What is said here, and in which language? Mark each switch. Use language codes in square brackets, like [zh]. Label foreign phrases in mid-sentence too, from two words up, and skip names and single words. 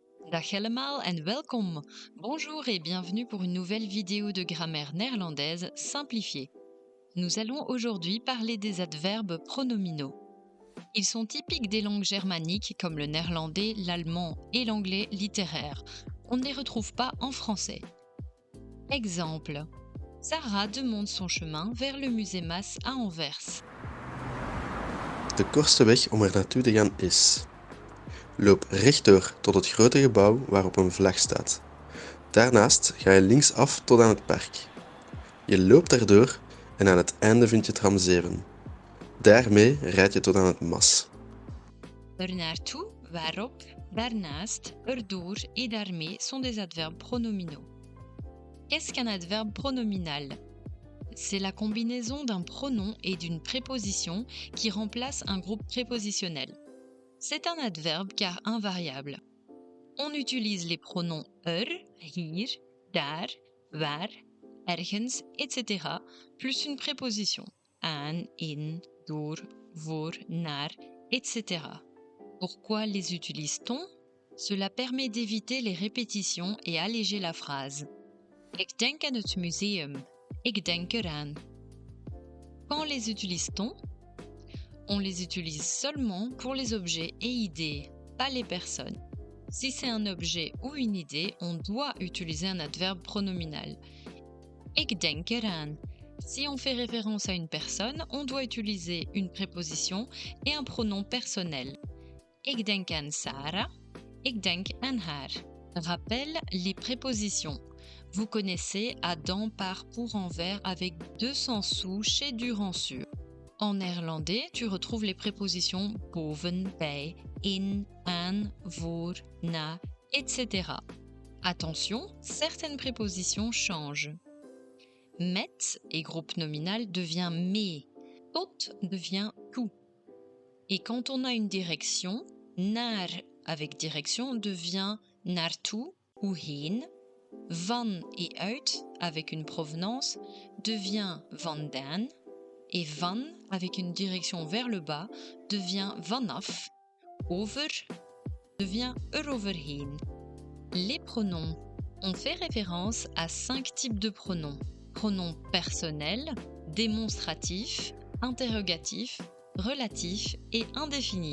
[nl] Dag allemaal en welkom. [fr] Bonjour et bienvenue pour une nouvelle vidéo de grammaire néerlandaise simplifiée. Nous allons aujourd'hui parler des adverbes pronominaux. Ils sont typiques des langues germaniques comme le néerlandais, l'allemand et l'anglais littéraire. On ne les retrouve pas en français. Exemple. Sarah demande son chemin vers le musée Masse à Anvers. [nl] De kortste weg om er naartoe te gaan is: loop rechtdoor tot het grote gebouw waarop een vlag staat. Daarnaast ga je linksaf tot aan het park. Je loopt daardoor en aan het einde vind je tram 7. Daarmee rijd je tot aan het Mas. Er naartoe, waarop, daarnaast, erdoor [fr] et daarmee sont des adverbes pronominaux. Qu'est-ce qu'un adverbe pronominal? C'est la combinaison d'un pronom et d'une préposition qui remplace un groupe prépositionnel. C'est un adverbe car invariable. On utilise les pronoms [nl] hier, daar, waar, ergens, [fr] etc. plus une préposition [nl] aan, in, door, voor, naar, [fr] etc. Pourquoi les utilise-t-on? Cela permet d'éviter les répétitions et alléger la phrase. [nl] Ik denk aan het museum. Ik denk eraan. [fr] Quand les utilise-t-on? On les utilise seulement pour les objets et idées, pas les personnes. Si c'est un objet ou une idée, on doit utiliser un adverbe pronominal. [nl] Ik denk eraan. [fr] Si on fait référence à une personne, on doit utiliser une préposition et un pronom personnel. [nl] Ik denk aan Sarah. Ik denk aan haar. [fr] Rappel les prépositions. Vous connaissez Adam part pour Anvers avec 200 sous chez Duransure. En néerlandais, tu retrouves les prépositions [nl] boven, bij, in, aan, voor, na, [fr] etc. Attention, certaines prépositions changent. Met et groupe nominal devient mee. Tot devient toe. Et quand on a une direction, naar avec direction devient naartoe ou heen. Van et uit avec une provenance devient vandaan. Et van avec une direction vers le bas devient vanaf. Over devient eroverheen. Les pronoms. On fait référence à 5 types de pronoms. Pronoms personnels, démonstratifs, interrogatifs, relatifs et indéfinis.